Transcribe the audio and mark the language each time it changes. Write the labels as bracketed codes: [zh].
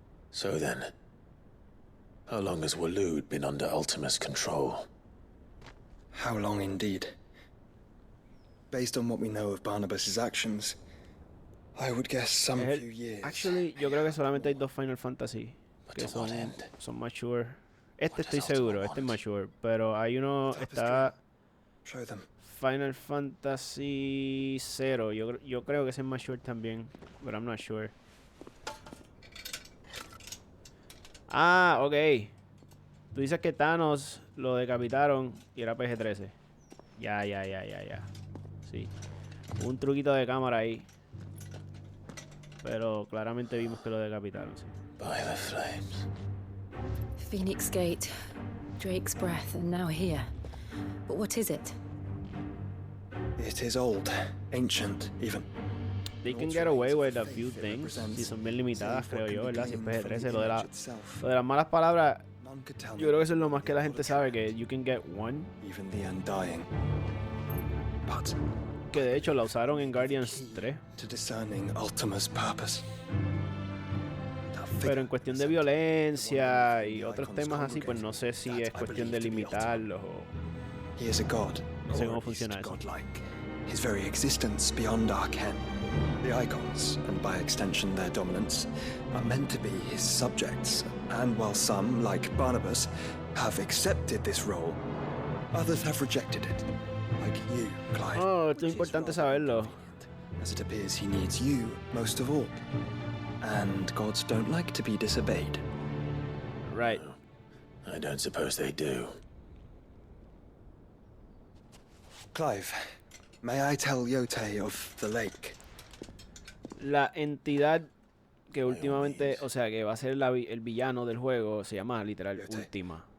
[en] So then, how long has Waloed been under Ultima's control? How long indeed? Based on what we know of Barnabas's actions, I would guess some few years. [es] Actually, yo creo que solamente hay dos Final Fantasy que son mature. Este estoy seguro, este es mature, pero hay uno, está Final Fantasy 0, yo creo que ese es mature también, [en] but I'm not sure. [es] Ah, ok. Tú dices que Thanos lo decapitaron y era PG-13. Ya. Sí. Un truquito de cámara ahí. Pero claramente vimos que lo decapitaron, sí. [en] By the flames. Phoenix Gate, Drake's Breath, and now here. But what is it? It is old, ancient, even. They can get away with a few things. [es] Si son bien limitadas, creo yo, ¿verdad? Si es PG-13, lo de las malas palabras, yo creo que eso es lo más que la gente sabe, que [en] you can get one. Even the undying. But [es] que de hecho la usaron en Guardians 3. [en] To discerning Ultima's purpose. [es] Pero en cuestión de violencia y otros temas así, pues no sé si es cuestión de limitarlos o... [en] He is a god. [es] No sé cómo funciona eso. [en] His very existence beyond our ken. The icons, and by extension their dominance, are meant to be his subjects. And while some, like Barnabas, have accepted this role, others have rejected it. Like you, Clive. [es] Oh, esto es importante saberlo. [en] As it appears he needs you most of all. And gods don't like to be disobeyed. Right. I don't suppose they do. Clive, may I tell Yote of the lake? [es] La entidad que últimamente, o sea, que va a ser el villano del juego, se llama literal Última.